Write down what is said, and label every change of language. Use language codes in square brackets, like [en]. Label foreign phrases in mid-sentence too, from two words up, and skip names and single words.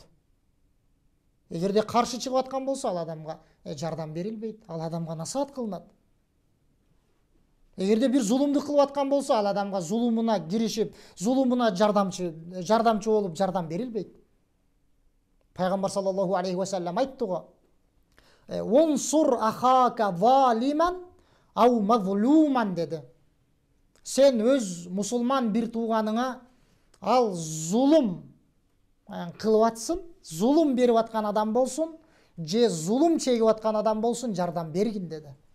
[ky] Эгерде каршы чыгып аткан болсо, ал адамга жардам берилбейт, ал адамга насаат кылынат. Эгерде бир зулумду кылып аткан болсо, ал адамга зулумуна киришип, зулумуна жардамчы болуп жардам берилбейт. Пайгамбар [ar] صلى الله عليه وسلم [ky] айтты го: [ar] "انصر أخاك ظالما أو مظلوما" [ky] деди. Сен өз мусулман бир тууганыңа ал зулум кылып атсын, зулум берип аткан адам болсун, же зулум чегип аткан адам болсун, жардам бергин деди.